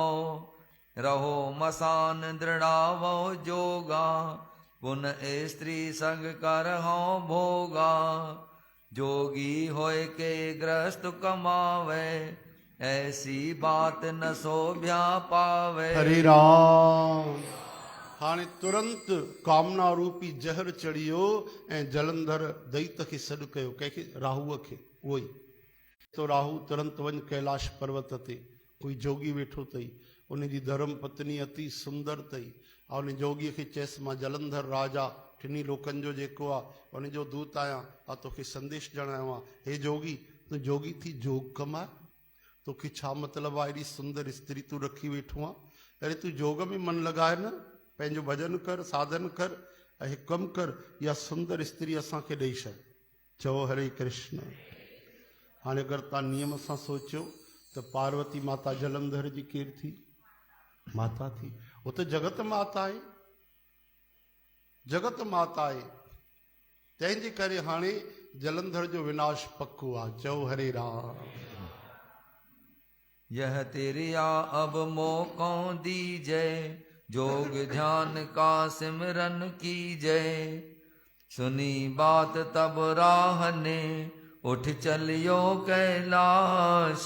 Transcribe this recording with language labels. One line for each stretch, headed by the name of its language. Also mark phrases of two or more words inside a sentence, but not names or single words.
Hindi: रहो मसान दृढ़ावो जोगा, पुन स्त्री संग करहो भोगा। जोगी होय के ग्रस्त कमावे, ऐसी बात न शोभ्या पावे।
Sindhi: हरे राम। हाणे तुरंत कामना रूपी जहर चढ़ियो ऐं जलंधर दैत खे सॾु कयो, कंहिंखे, राहूअ खे, उहो ई तो राहू तुरंत वञ कैलाश पर्वत ते, कोई जोगी वेठो अथई, उनजी धर्म पत्नी अति सुंदर अथई, ऐं उन जोगीअ खे चयसि मां जलंधर राजा टिनी लोकनि जो जेको आहे उनजो दूत आहियां, तोखे संदेश ॾियणु आयो आहियां। हे जोगी, तूं जोगी थी जोग कमाए, तोखे छा मतिलबु आहे, एॾी सुंदर स्त्री तूं रखी वेठो आहे, अरे तूं जोग में मन लॻाए न, पंहिंजो भॼन कर, साधन कर, ऐं हिकु कमु कर, इहा सुंदर स्त्री असांखे ॾेई छॾ। चओ हरे कृष्ण। हाणे अगरि तव्हां नियम सां सोचियो त पार्वती माता जलंधर जी केरु थी? माता थी, उहो त जगत माता आहे, जगत माता आहे, तंहिंजे करे हाणे जलंधर जो विनाश पक्को आहे। चओ हरे राम।
Hindi: यह तेरिया अब मोकों दीजै, जोग ध्यान का सिमरन कीजै। सुनी बात तब राह ने, उठ चलियो कैलाश।